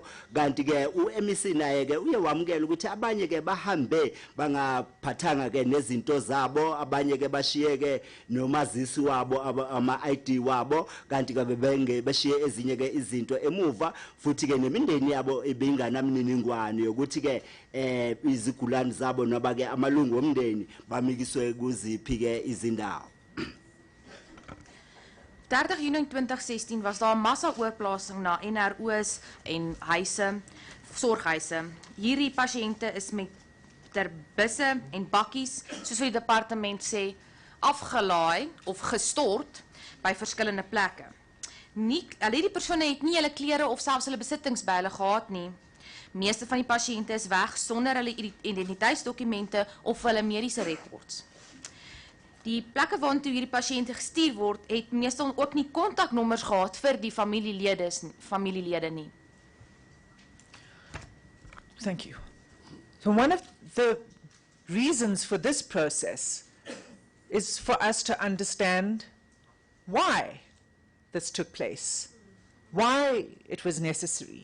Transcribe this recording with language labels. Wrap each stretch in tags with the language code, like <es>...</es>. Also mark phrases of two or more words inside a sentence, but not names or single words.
<zu>kanti ke uMEC naye ke uye wamukela ukuthi abanye ke bahambe bangaphathanga ke nezinto zabo abanye ke bashiye ke nomazisi wabo ama ID wabo kanti ke bashiye ezinye ke izinto emuva futhi ke nemindeni yabo ebinganamniningwane yokuthi ke izigulani zabo noba ke amalungu omndeni bamikiswe kuziphi ke izindawo.</zu> <af>30 Junie 2016 was daar 'n massa oorplasing na NRO's en huise, sorghuise. Hierdie pasiënte is met busse en bakkies, soos die departement sê, afgelaai of gestort by verskillende plekke. Die persone het nie hulle klere of selfs hulle besittings by hulle gehad nie. Meeste van die pasiënte is weg sonder hulle identiteitsdokumente of hulle mediese rekords. Die plekke waartoe hierdie pasiënte gestuur word, het meestal ook nie kontaknommers gehad vir die familielede nie.</af> <en>Thank you. So one of the reasons for this process is for us to understand why this took place, why it was necessary.</en>